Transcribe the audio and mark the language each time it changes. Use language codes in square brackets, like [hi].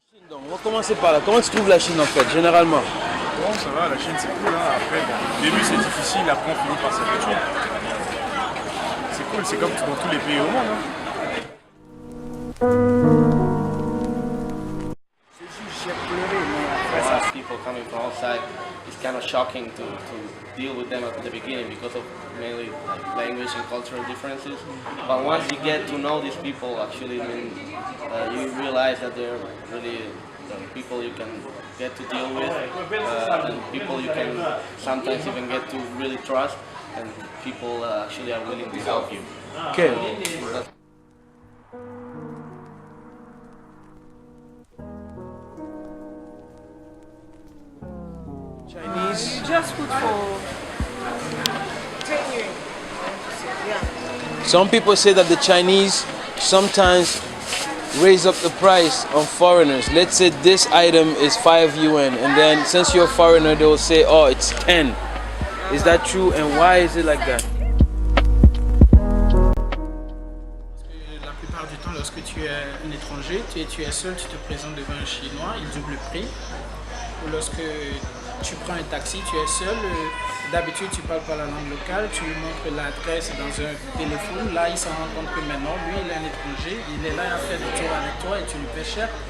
[fr] Donc, on va commencer par là. Comment tu trouves la Chine en fait, généralement? Bon, ça va, la Chine c'est cool. Hein. Après, bon, au début c'est difficile, après on finit par s'habituer. C'est cool, c'est comme dans tous les pays au monde. Hein. [en] People coming from outside, it's kind of shocking to deal with them at the beginning because of mainly like language and cultural differences. But once you get to know these people, actually, I mean, you realize that they're really people you can get to deal with, and people you can sometimes even get to really trust, and people actually are willing to help you. Okay. Chinese. You just put for 10 years. Yeah. Some people say that the Chinese sometimes raise up the price on foreigners. Let's say this item is 5 yuan, and then since you're a foreigner, they will say, oh, it's 10. Is that true, and why is it like that? [fr] La plupart du temps, lorsque tu es un étranger, tu es seul, tu te présentes devant un Chinois, il double le prix. Ou lorsque tu prends un taxi, tu es seul, d'habitude tu parles pas la langue locale, tu lui montres l'adresse dans un téléphone, là il s'en rend compte que maintenant, lui il est un étranger, il est là à faire des tours avec toi et tu lui paies cher.